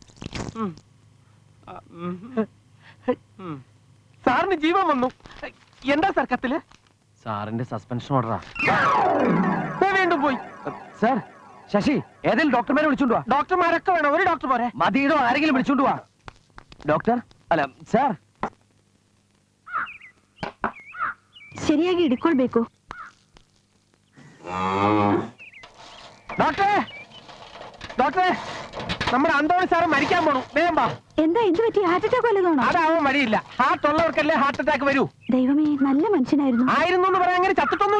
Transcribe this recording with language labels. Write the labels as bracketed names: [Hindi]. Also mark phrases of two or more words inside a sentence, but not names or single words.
[Malayalam] സാറിന് ജീവൻ വന്നു. എന്താ സാർ കത്തില്? സാറിന്റെ സസ്പെൻഷൻ ഓർഡറാ. വീണ്ടും പോയി. സാർ, ശശി ഏതെങ്കിലും ഡോക്ടർമാരെ വിളിച്ചോണ്ട് വാ. ഡോക്ടർമാരൊക്കെ വേണം, ഒരു ഡോക്ടർ പോരെ? മതിയിടോ, ആരെങ്കിലും വിളിച്ചോണ്ട് വാ. ഡോക്ടർ [Kannada] ಅಲ್ಲ ಸರ್ ಸರಿಯಾಗಿ ಹಿಡ್ಕೊಳ್ಬೇಕು. [Malayalam] ഡോക്ടറെ, ഡോക്ടറെ, നമ്മുടെ അന്തോണി സാറ് മരിക്കാൻ പോണു. വേഗം വാ. എന്താ എന്ത് പറ്റി? ഹാർട്ട് അറ്റാക്ക് വല്ലതാണോ? അതാവാൻ വഴിയില്ല. ഹാർട്ട് ഉള്ളവർക്കല്ലേ ഹാർട്ട് അറ്റാക്ക് വരൂ. ദൈവമേ, നല്ല മനുഷ്യനായിരുന്നു. ആയിരുന്നു എന്ന് പറയാൻ അങ്ങനെ ചത്തിട്ടൊന്നുമില്ല.